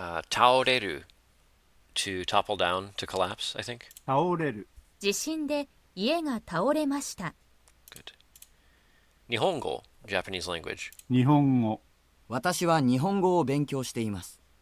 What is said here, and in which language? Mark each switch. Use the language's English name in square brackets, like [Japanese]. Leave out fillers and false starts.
[English] Taoreru, to topple down, to collapse, I think. [Japanese] 倒れる、地震で家が倒れました。 [English] Good. Nihongo, Japanese language. [Japanese] 日本語、私は日本語を勉強しています。